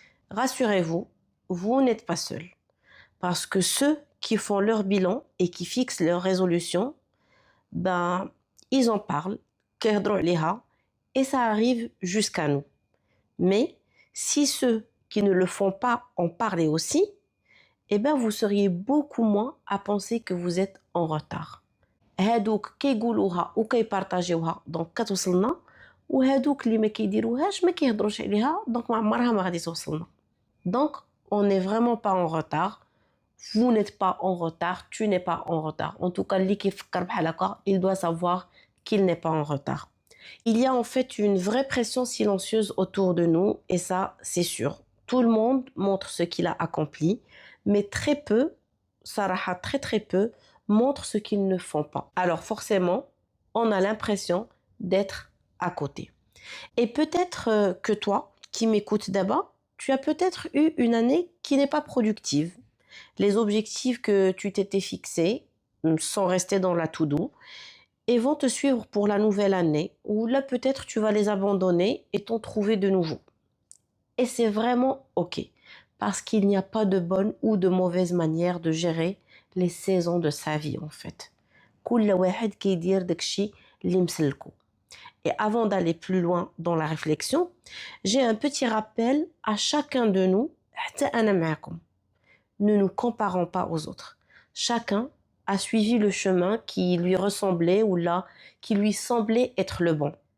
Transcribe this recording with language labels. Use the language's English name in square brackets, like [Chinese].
[French] Rassurez-vous, vous n'êtes pas seuls. Parce que ceux qui font leur bilan et qui fixent leurs résolutions, ils en parlent, et ça arrive jusqu'à nous. Mais si ceux qui ne le font pas en parler aussi, eh bien vous seriez beaucoup moins à penser que vous êtes en retard. [Arabic] هادوك كيقولوها وكيبارطاجيوها دونك كتوصلنا، وهادوك اللي ما كيديروهاش ما كيهضروش عليها دونك ما عمرها ما غادي توصلنا. [French] Donc on n'est vraiment pas en retard. Vous n'êtes pas en retard, tu n'es pas en retard. En tout cas, [Arabic] اللي كيفكر بحال هكا, [French] il doit savoir qu'il n'est pas en retard. Il y a en fait une vraie pression silencieuse autour de nous, et ça, c'est sûr. Tout le monde montre ce qu'il a accompli, mais très peu, Sarah, très très peu, montrent ce qu'ils ne font pas. Alors forcément, on a l'impression d'être à côté. Et peut-être que toi, qui m'écoutes d'abord, tu as peut-être eu une année qui n'est pas productive. Les objectifs que tu t'étais fixés sont restés dans la to-do et vont te suivre pour la nouvelle année, ou là peut-être tu vas les abandonner et t'en trouver de nouveaux. Et c'est vraiment ok, parce qu'il n'y a pas de bonne ou de mauvaise manière de gérer les saisons de sa vie en fait. [Arabic] كل واحد كيدير داكشي اللي مسلكو. [French] Et avant d'aller plus loin dans la réflexion, j'ai un petit rappel à chacun de nous, [Arabic] حتى أنا معكم. [French] Ne nous comparons pas aux autres. Chacun a suivi le chemin qui lui ressemblait ou là, qui lui semblait être le bon.